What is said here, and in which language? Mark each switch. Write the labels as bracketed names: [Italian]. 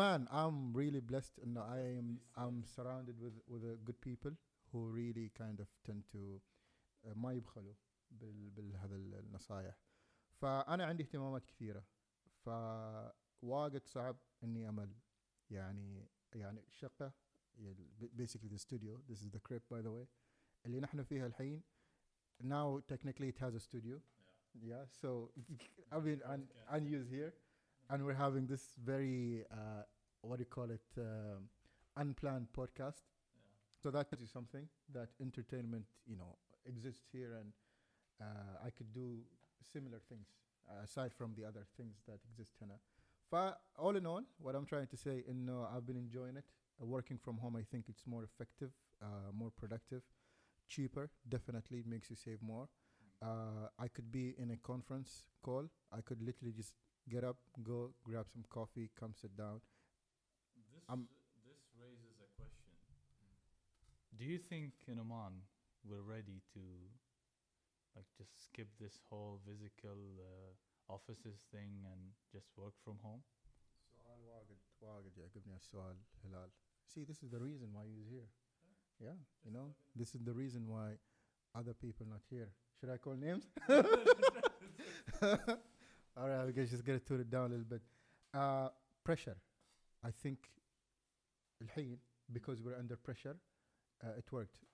[English] I'm really blessed and I'm surrounded with good people who really kind of tend to [Arabic] ما يبخلوا بهذا النصائح. فأنا عندي اهتمامات كثيرة فواجد صعب إني أمل يعني الشقة [English] basically the studio. This is the crib, by the way, [Arabic] اللي نحن فيها الحين. [English] Now technically it has a studio. Yeah, so I mean unused here, and we're having this very what do you call it, unplanned podcast. So that is something that entertainment, exists here, and I could do similar things aside from the other things that exist هنا. All in all, what I'm trying to say, I've been enjoying it. Working from home, I think it's more effective, more productive, cheaper. Definitely, it makes you save more. I could be in a conference call. I could literally just get up, go grab some coffee, come sit down. I'm This raises a question. Do you think in Oman we're ready to like just skip this whole physical offices thing and just work from home? [Arabic] سؤال واجد يعجبني السؤال هلال. [English] See, this is the reason why he's here. Yeah, this is the reason why other people not here. Should I call names? All right, we can just get it tuned down a little bit. Pressure. I think الحين, because we're under pressure, it worked.